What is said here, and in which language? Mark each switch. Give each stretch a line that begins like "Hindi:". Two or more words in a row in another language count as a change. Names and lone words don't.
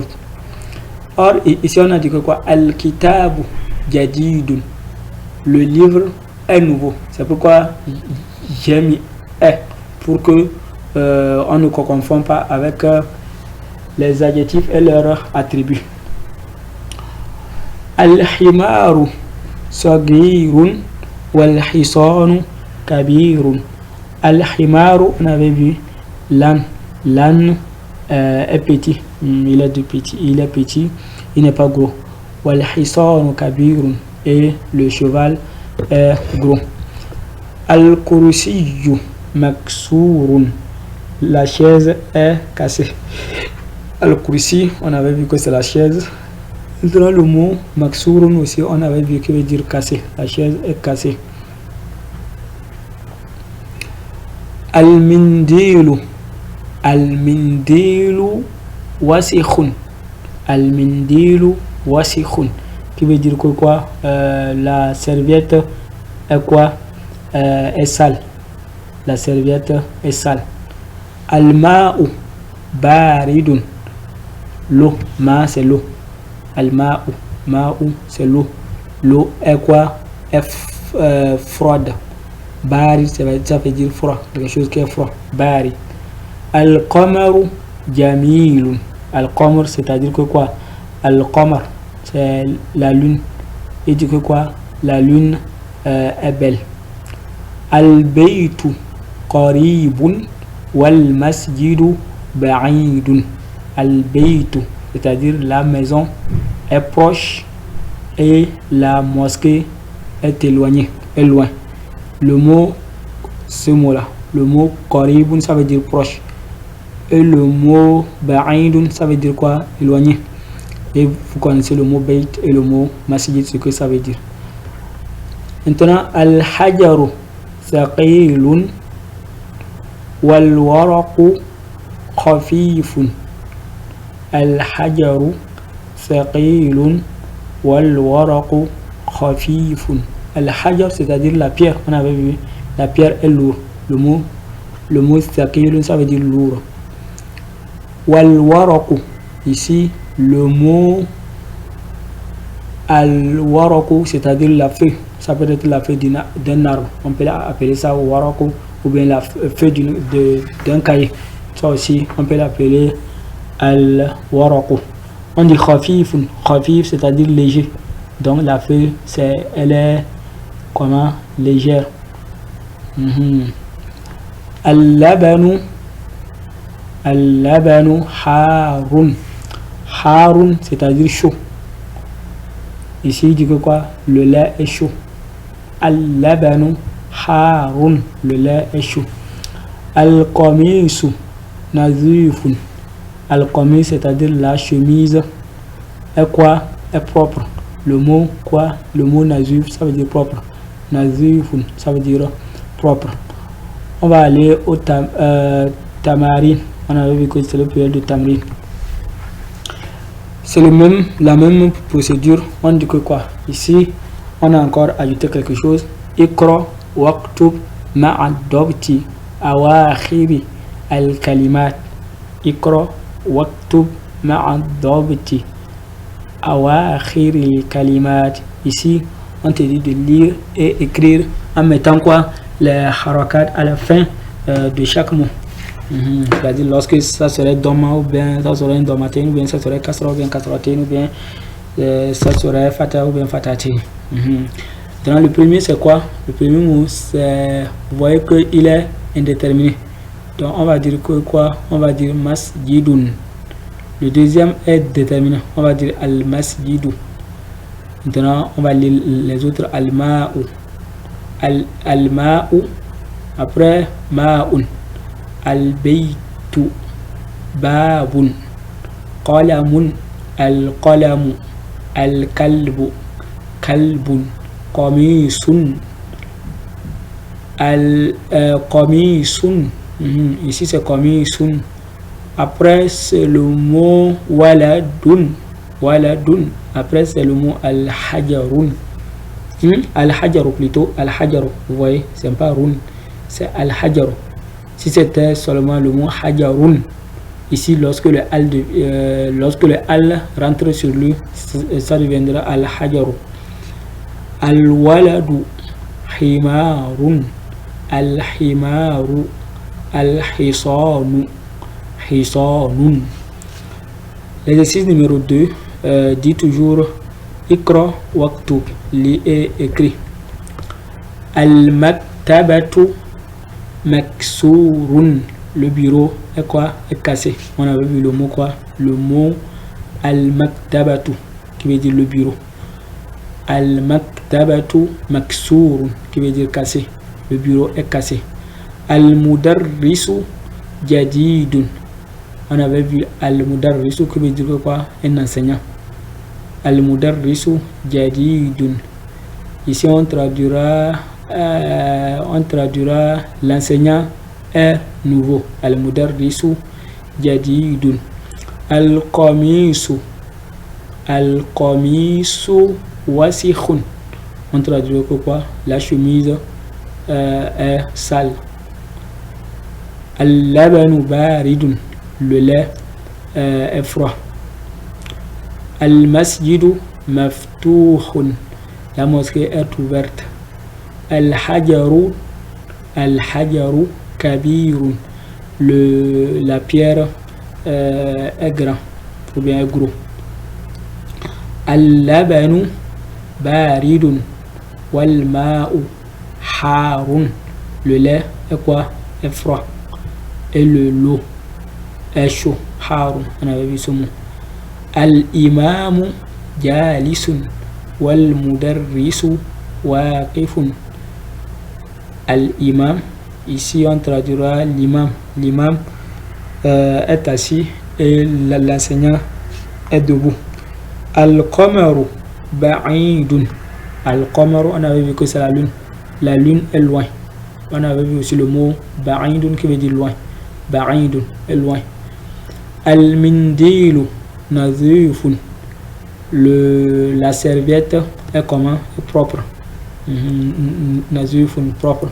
French: Or, ici on a dit que quoi?
Arabic: الكتاب جديد.
French: Le livre est nouveau. C'est pourquoi j'ai mis est pour que on ne confond pas avec les adjectifs et leurs attributs.
Arabic: الحمار صغير والحصان كبير. Al-himaru,
French: on avait vu l'âne. L'âne est petit. Il est petit. Il n'est pas gros.
Arabic: والحصان كبير.
French: Et le cheval est gros.
Arabic: الكرسي مكسور.
French: La chaise est cassée. Al-kursi, on avait vu que c'est la chaise. Dans le mot maksurun aussi, on avait vu qu'il veut dire cassé. La chaise est cassée.
Arabic: Al-mindilu. المنديل وسخ. المنديل وسخ.
French: Qui veut dire que quoi? La serviette est quoi? Est sale. La serviette est sale.
Arabic: الماء بارد.
French: L'eau. Ma c'est l'eau.
Arabic: Al-ma'u.
French: Ma'u c'est l'eau. L'eau est quoi? Est froide. Barid ça veut dire froid. Quelque chose qui est froid.
Arabic: بارد. القمر جميل.
French: Al-qamar c'est-à-dire que quoi? Al-qamar c'est la lune. Et dit que quoi? La lune est belle.
Arabic: البيت قريب والمسجد بعيد.
French: Al-baytu c'est-à-dire la maison est proche et la mosquée est éloignée, est loin. Le mot, ce mot-là, le mot qaribun ça veut dire proche. Et le mot ba'idun ça veut dire quoi? Éloigné. Et vous connaissez le mot bayt et le mot masjid, ce que ça veut dire. Maintenant,
Arabic: الحجر ثقيل والورق خفيف. الحجر ثقيل والورق خفيف.
French: Al-hajar c'est-à-dire la pierre. On avait vu, la pierre est lourde. Le mot thaqilun ça veut dire lourd.
Arabic: والورق,
French: ici le mot al-waraqu c'est-à-dire la feuille. Ça peut être la feuille d'un arbre. On peut appeler ça waraqu ou bien la feuille d'un cahier. Ça aussi on peut l'appeler al-waraqu. On dit khafifun. Khafif c'est-à-dire léger. Donc la feuille elle est comment? Légère.
Arabic: Al-labanu. اللبن حار.
French: Harun c'est-à-dire chaud. Ici il dit que quoi? Le lait est chaud.
Arabic: اللبن حار.
French: Le lait est chaud.
Arabic: القميص نظيف.
French: Al-qamis c'est-à-dire la chemise est quoi? Est propre. Le mot quoi? Le mot nazif ça veut dire propre. Nazifun ça veut dire propre. On va aller au tamarin. On avait vu que c'est le période de tamarin. C'est la même procédure. On dit que quoi? Ici, on a encore ajouté quelque chose.
Arabic: اقرأ، واكتب, مع ضبط أواخر الكلمات. اقرأ واكتب مع ضبط أواخر الكلمات.
French: Ici, on te dit de lire et écrire en mettant quoi? Les harakat à la fin de chaque mot. C'est-à-dire lorsque ça serait doma ou bien ça serait domatin ou bien ça serait kasra ou bien kasratin ou bien ça serait fata ou bien fatati. Dans le premier c'est quoi? Le premier mot c'est, vous voyez qu'il est indéterminé. Donc on va dire que quoi? On va dire masjidun. Le deuxième est déterminé. On va dire al masjidu. Maintenant on va lire les autres al-ma'u.
Arabic: الماء. Après ماء. البيت. باب. قلم. القلم. الكلب. كلب. قميص. Qamisun.
French: Ici c'est qamisun. Après c'est le mot waladun. Waladun. Après c'est le mot al-hajarun.
Arabic: الحجر plutôt. الحجر.
French: Vous voyez, c'est pas run. C'est al-hajaru. Si c'était seulement le mot hajarun, ici lorsque le al rentre sur lui, ça deviendra al-hajaru.
Arabic: الولد. حمار. الحمار. الحصان. Hisanun.
French: L'exercice numéro 2 dit toujours
Arabic: اقرأ واكتب,
French: lis et écrit.
Arabic: المكتبة مكسور.
French: Le bureau est quoi? Est cassé. On avait vu le mot quoi? Le mot al-maktabatu qui veut dire le bureau.
Arabic: المكتبة مكسور
French: qui veut dire cassé. Le bureau est cassé.
Arabic: المدرس جديد.
French: On avait vu al-mudarrisu qui veut dire quoi? Un enseignant.
Arabic: المدرس جديد.
French: Ici on traduira l'enseignant est nouveau.
Arabic: المدرس جديد. القميص. القميص وسخ.
French: On traduira quoi? La chemise est sale.
Arabic: اللبن بارد.
French: Le lait est froid.
Arabic: المسجد مفتوح.
French: La mosquée est ouverte.
Arabic: Al-hajaru. الحجر كبير.
French: La pierre est grand ou bien est gros.
Arabic: اللبن بارد. والماء حار.
French: Le lait est quoi? Est froid. Et l'eau est chaud. Harun. On avait vu ce mot.
Arabic: الإمام جالس. والمدرس واقف. Al-imam.
French: Ici on traduira l'imam. L'imam est assis et l'enseignant est debout.
Arabic: القمر بعيد. Al-qamaru,
French: on avait vu que c'est la lune. La lune est loin. On avait vu aussi le mot ba'idun qui veut dire loin.
Arabic: بعيد
French: est loin.
Arabic: المنديل نظيف.
French: La serviette est comment? Est propre. Nazifun, propre.